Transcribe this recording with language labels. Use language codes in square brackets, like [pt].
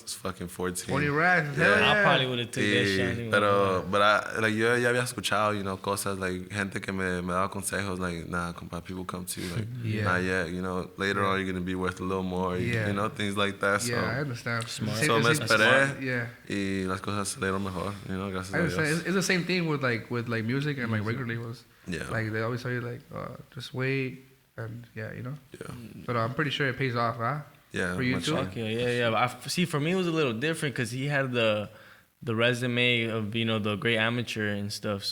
[en] It's fucking 14. 20 racks. Yeah. I probably would have took that shit. But [es] yo ya había escuchado, [en] you know, [es] cosas [en] like [es] gente que me daba consejos [en] like, nah, compa, people come to you like, not yet, you know. Later on, you're gonna be worth a little more, you know, things like that. So, I understand. Smart. So [es] me esperé, [en] yeah. [es] Y las cosas salieron mejor, [en] you know, [es] gracias a Dios. [en] It's the same thing with like music and like regular labels. Yeah. Like they always tell you like, just wait and you know. Yeah. But I'm pretty sure it pays off, huh? Yeah. For you too. Okay, yeah. But see, for me, it was a little different because he had the resume of, you know, the great amateur and stuff.